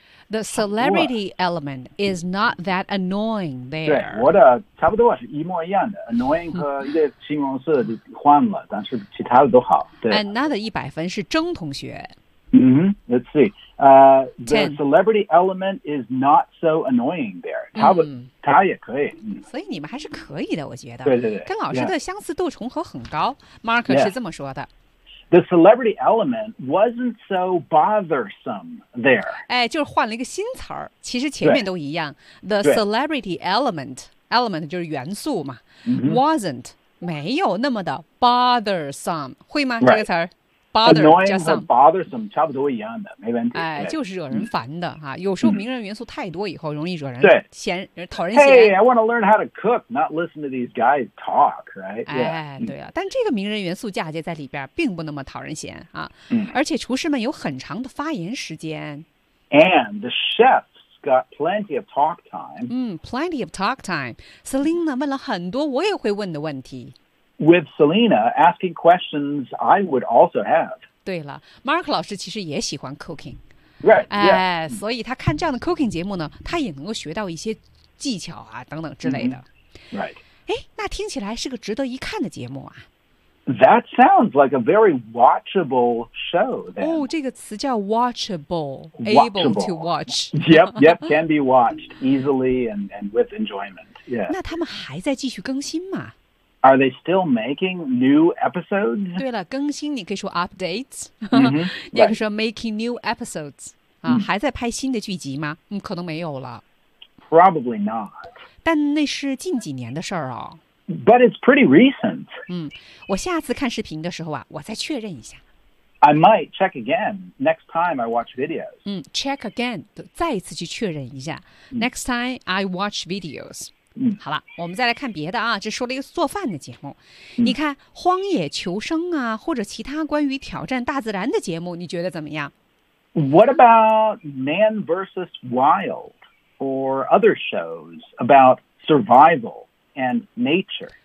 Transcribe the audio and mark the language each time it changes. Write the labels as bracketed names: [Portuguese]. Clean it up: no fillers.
[English] The celebrity element is not that annoying there. [Chinese] 对，我的差不多是一模一样的 ，annoying 和一些形容词就换了，但是其他的都好。对，another 一百分是郑同学。 [English] Mm-hmm. Let's see. The celebrity element is not so annoying there. [Chinese] 他不，他也可以。所以你们还是可以的，我觉得。对对对。跟老师的相似度重合很高。 Mark 是这么说的。 [English] The celebrity element wasn't so bothersome there. [Chinese] 哎，就是换了一个新词儿，其实前面都一样。 [English] The celebrity element [Chinese] 就是元素嘛。 Wasn't 没有那么的 bothersome， 会吗？这个词儿。 Annoying 和 bothersome 差不多一样的，没问题。哎，就是惹人烦的哈、啊。有时候名人元素太多以后，容易惹人嫌，对，讨人嫌。 [English] Hey, I want to learn how to cook, not listen to these guys talk, right? [Chinese] 哎， yeah. 对啊，但这个名人元素嫁接在里边，并不那么讨人嫌啊。而且厨师们有很长的发言时间。 [English] And the chefs got plenty of talk time. Plenty of talk time. [Chinese] Selena 问了很多我也会问的问题。 [English] With Selena asking questions, I would also have. [Chinese] 对了 ，Mark 老师其实也喜欢 cooking. [English] Right. [Chinese] 哎、 [English] yeah. ， [Chinese] 所以他看这样的 cooking 节目呢，他也能够学到一些技巧啊等等之类的。 [English] Right. [Chinese] 哎，那听起来是个值得一看的节目啊。 [English] That sounds like a very watchable show. Then. Oh, 这个词叫 watchable, watchable. Able to watch. Yep, yep, can be watched easily and with enjoyment. Yeah. [Chinese] 那他们还在继续更新吗？ [English] Are they still making new episodes? [Chinese] 对了，更新你可以说 updates，你也可以说 [English] making new episodes、 [Chinese] 啊、还在拍新的剧集吗？可能没有了。 [English] Probably not. [Chinese] 但那是近几年的事儿哦。 [English] But it's pretty recent. [Chinese] 我下次看视频的时候啊，我再确认一下。 [English] I might check again next time I watch videos. Check again， [Chinese] 再一次去确认一下。 [English] Next time I watch videos. [Chinese] 好了，我们再来看别的啊。这说了一个做饭的节目，你看《荒野求生》啊，或者其他关于挑战大自然的节目，你觉得怎么样 [English] ？What about Man vs. Wild or other shows about survival and nature?